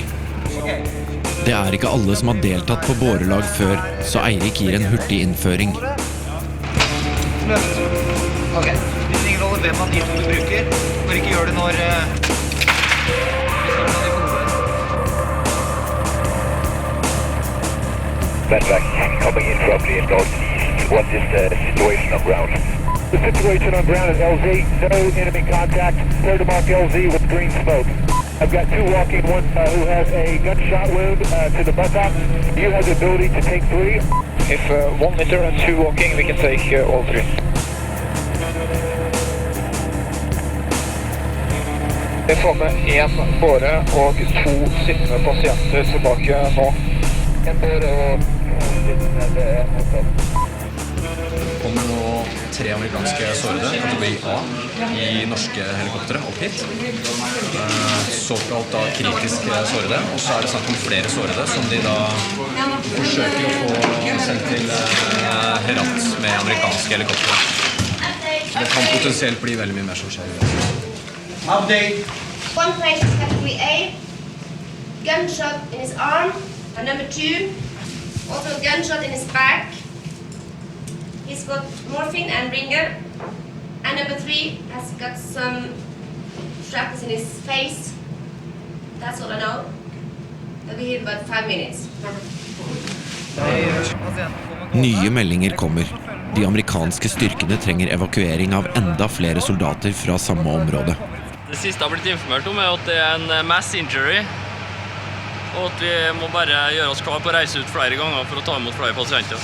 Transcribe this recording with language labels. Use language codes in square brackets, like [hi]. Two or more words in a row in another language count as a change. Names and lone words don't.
[no] Det er ikke alle som har deltatt på bårelag før, så Eirik gir en hurtig innføring. Ok, det er ingen rolle hvem man du bruker, for ikke gjøre det når [en] Medvac coming in from the northeast. What is the situation on ground? The situation on ground is LZ. No enemy contact. Clear to mark LZ with green smoke. I've got 2 walking, one who has a gunshot wound to the buttock. You have the ability to take 3. If 1 meter and 2 walking, we can take all 3. [no] Jeg får med 1 båre og 2 sittende pasienter tilbake nå. En båre og sittende, det mottatt. kommer nå 3 amerikanske sårede, kategori A, i norske helikoptere opp hit. Såkalt da kritiske sårede, og så det snakk om flere sårede som de da forsøker å få sendt til Herat med amerikanske helikoptere. Så det kan potensielt bli veldig mye mer som skjer. [en] Update. One patient category A, gunshot in his arm, and number 2, also a gunshot in his back. He's got morphine and ringer, and number 3 has got some shrapnels in his face. That's all I know. They'll be here in about 5 minutes. [no] Nye meldinger kommer. De amerikanske styrkene trenger evakuering av enda flere soldater fra samme område. Det siste jeg har blitt informert om at det en [en] mass injury, [no] og at vi må bare gjøre oss klar på å reise ut flere ganger for å ta imot flere pasienter.